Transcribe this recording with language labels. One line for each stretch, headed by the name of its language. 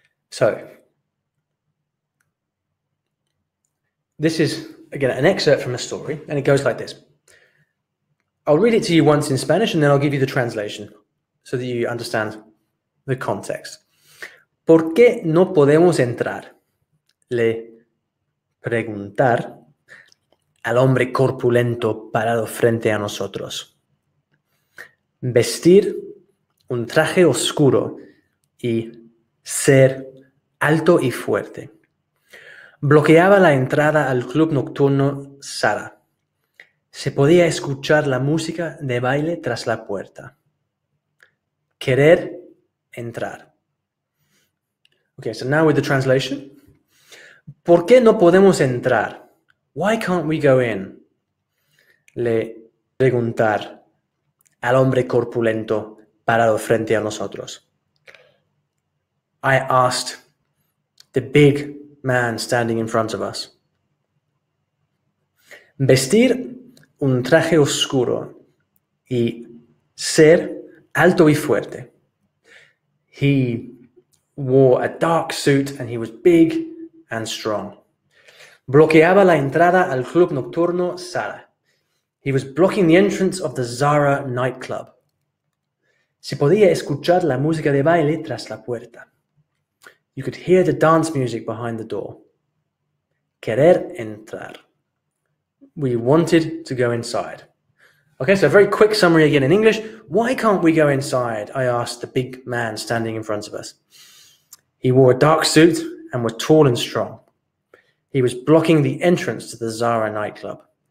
English: So this is, again, an excerpt from a story, and it goes like this. I'll read it to you once in Spanish, and then I'll give you the translation so that you understand the context.
Spanish: ¿Por qué no podemos entrar? Le preguntar al hombre corpulento parado frente a nosotros. Vestir un traje oscuro y ser alto y fuerte. Bloqueaba la entrada al club nocturno Sara. Se podía escuchar la música de baile tras la puerta. Querer entrar.
English: Okay, so now with the translation.
Spanish: ¿Por qué no podemos entrar?
English: Why can't we go in?
Spanish: Le preguntar al hombre corpulento parado frente a nosotros.
English: I asked the big man standing in front of us.
Spanish: Vestir un traje oscuro y ser alto y fuerte.
English: He wore a dark suit and he was big and strong.
Spanish: Bloqueaba la entrada al club nocturno Sara.
English: He was blocking the entrance of the Zara nightclub.
Spanish: Se podía escuchar la música de baile tras la puerta.
English: You could hear the dance music behind the door.
Spanish: Querer entrar.
English: We wanted to go inside. Okay, so a very quick summary again in English. Why can't we go inside? I asked the big man standing in front of us. He wore a dark suit and was tall and strong. He was blocking the entrance to the Zara nightclub.